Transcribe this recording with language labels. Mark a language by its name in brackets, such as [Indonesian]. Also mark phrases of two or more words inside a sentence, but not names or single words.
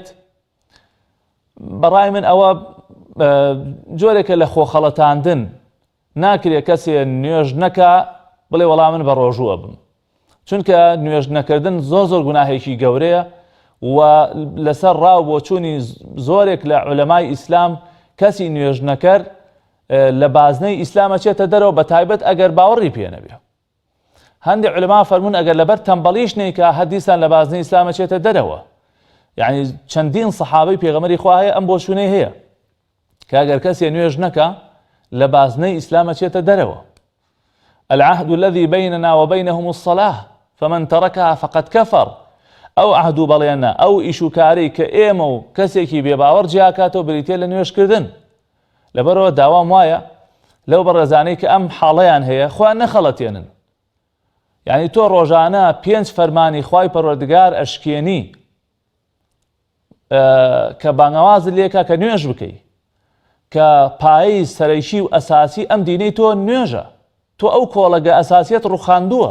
[Central Kurdish] بەڕای من ئەوە جۆرێکە لە خۆخەڵەتاندن ناکرێت کەسێ نوێژ نەکە بڵێ وەڵام من بە ڕۆژووە بم، چونکە نوێژ نەکردن زۆر گوناهێکی گەورەیە و لەسەر ڕاو بۆ چوونی زۆرێک لە عولەمای ئیسلام کەسی نوێژ نەکەر لە بازنەی ئیسلامە چێتە دەرەوە بە تایبەت ئەگەر باوەڕی پێ نەبێ. هەندێک عولەما فەرمون ئەگەر لەبەر تەمبەڵیش نەیکە هەدیسان لە بازنەی ئیسلامە چێتە دەرەوە. یعنی چەندین سەحابەی پێغەمبەری خوا هەیە ئەم بۆ شوونەی هەیە کە ئەگەر کەسێ نوێژ نەکە لە بازنەی ئیسلامە چێتە دەرەوە. [Arabic] العهد الذي بيننا وبينهم الصلاة فمن تركها فقد كفر. [Central Kurdish] ئەو عهد و بەڵێنە ئەو ئیشوکارەی کە ئێمە و کەسێکی بێباوەڕ جیاکاتەوە بریتێ لە نوێژکردن. لەبەرەوە داوام وایە لەو بەڕێزانەی کە ئەم حاڵەیان هەیە خۆیان نەخەڵەتێنن. یعنی تۆ ڕۆژانە 5 فەرمانی خوای پەروەردگار ئەشکێنی کە بانگەوازت لێکە کە نوێژ بکەی کە پایەی سەرەیشی و ئەساسی ئەم دینەی تۆ نوێژە، تۆ ئەو کۆڵەگە ئەساسیەت ڕوخاندووە.